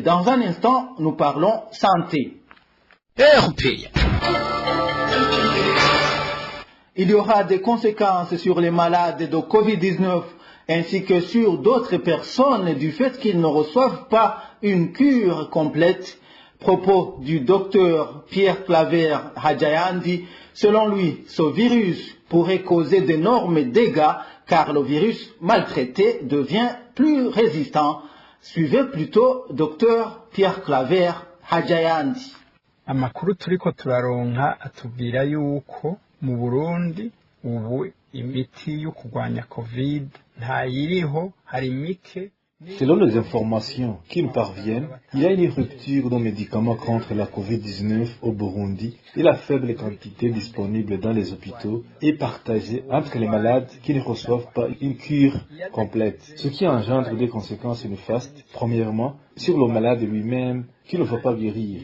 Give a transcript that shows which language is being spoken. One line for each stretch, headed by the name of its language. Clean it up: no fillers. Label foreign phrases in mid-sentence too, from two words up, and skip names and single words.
French: Dans un instant, nous parlons santé. Il y aura des conséquences sur les malades de Covid-19 ainsi que sur d'autres personnes du fait qu'ils ne reçoivent pas une cure complète. Propos du docteur Pierre Claver Hadjayandi. Selon lui, ce virus pourrait causer d'énormes dégâts car le virus maltraité devient plus résistant. Suivez plutôt docteur Pierre Claver Hadjayandi.
Rundi: Amakuru turiko turaronka atubwira yuko mu Burundi ubu imiti yo kurwanya Covid ntayiriho, hari mike.
French: Selon les informations qui nous parviennent, il y a une rupture de médicaments contre la Covid-19 au Burundi et la faible quantité disponible dans les hôpitaux est partagée entre les malades qui ne reçoivent pas une cure complète, ce qui engendre des conséquences néfastes, premièrement, sur le malade lui-même qui ne veut pas guérir.